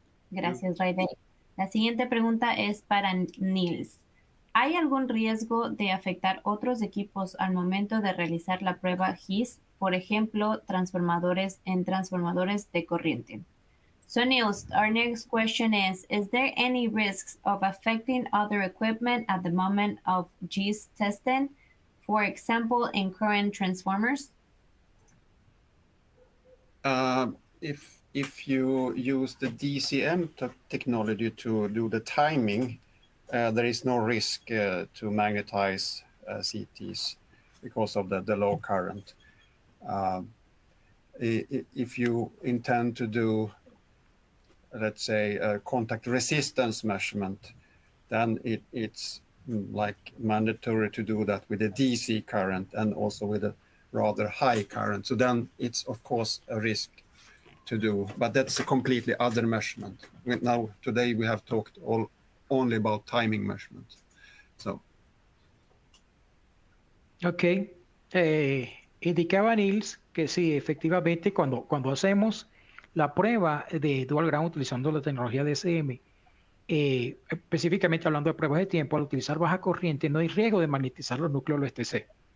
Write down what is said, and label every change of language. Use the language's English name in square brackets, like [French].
[Spanish] Gracias, Raidel. La siguiente pregunta es para Niels. ¿Hay algún riesgo de afectar otros equipos al momento de realizar la prueba GIS? Por ejemplo, transformadores de corriente. [English] So Niels, our next question is there any risks of affecting other equipment at the moment of GIS testing? For example, in current transformers? If you use the DCM technology to do the timing, there is no risk to magnetize CTs because of the low current. If you intend to do, let's say, a contact resistance measurement, then it's like mandatory to do that with a DC current and also with a rather high current. So then it's of course a risk to do, but that's a completely other measurement. Now today we have talked only about timing measurement. So. Ok. [Spanish] Indicaba Niels que sí, efectivamente, cuando hacemos la prueba de dual ground utilizando la tecnología DCM, específicamente hablando de pruebas de tiempo, al utilizar baja corriente no hay riesgo de magnetizar los núcleos del TC.